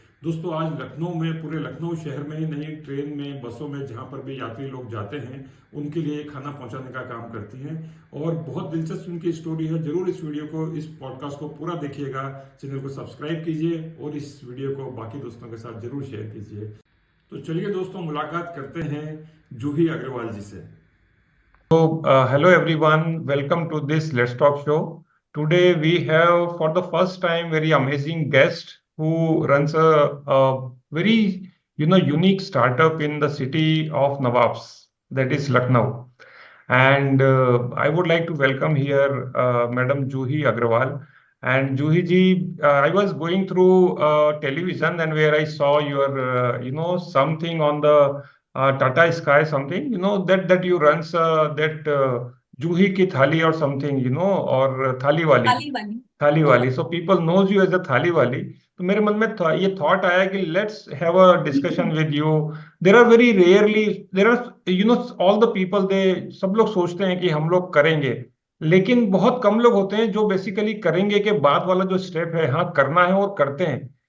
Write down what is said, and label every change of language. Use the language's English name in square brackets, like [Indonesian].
[Hindi] दोस्तों, आज लखनऊ में, पूरे लखनऊ शहर में ही नहीं, ट्रेन में, बसों में, जहां पर भी यात्री लोग जाते हैं उनके लिए खाना पहुंचाने का काम करती हैं। और बहुत दिलचस्प उनकी स्टोरी है। जरूर इस वीडियो को, इस पॉडकास्ट को पूरा देखिएगा। चैनल को सब्सक्राइब कीजिए और इस वीडियो को बाकी दोस्तों के साथ जरूर शेयर कीजिए। तो चलिए दोस्तों, मुलाकात करते हैं जूही अग्रवाल जी से। [English] Hello everyone, welcome to this Let's Talk show. Today we have for the first time very amazing guest who runs a very unique startup in the city of Nawabs, that is Lucknow. And I would like to welcome here Madam Juhi Agrawal. And Juhi ji, I was going through television and where I saw your something on the Tata Sky something, that you runs that Juhi ki thali or something, or thali wali, [Hindi] ताली वाली। थाली वाली. [English] So people knows you as a thali wali. [Hindi] तो मेरे मन में ये थॉट आया कि [English] Let's have a discussion with you. There are very rarely, there are all the people, [Hindi] दे सब लोग सोचते हैं कि हम लोग करेंगे, लेकिन बहुत कम लोग होते हैं जो बेसिकली करेंगे के बाद वाला जो स्टेप है, हाँ करना है और करते हैं.